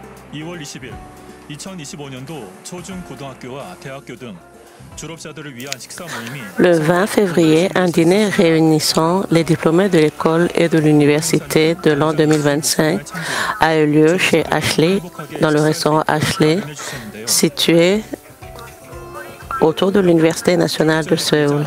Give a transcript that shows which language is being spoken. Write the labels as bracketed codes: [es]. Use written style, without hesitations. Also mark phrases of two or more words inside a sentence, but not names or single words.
[ko] 2월 20일 2025년도 초중고등학교와 대학교 등 졸업자들을 위한 식사 모임이 [fr] Le 20 février, un dîner réunissant les diplômés de l'école et de l'université de l'an 2025 a eu lieu chez Ashley, dans le restaurant Ashley, situé autour de l'Université nationale de Séoul.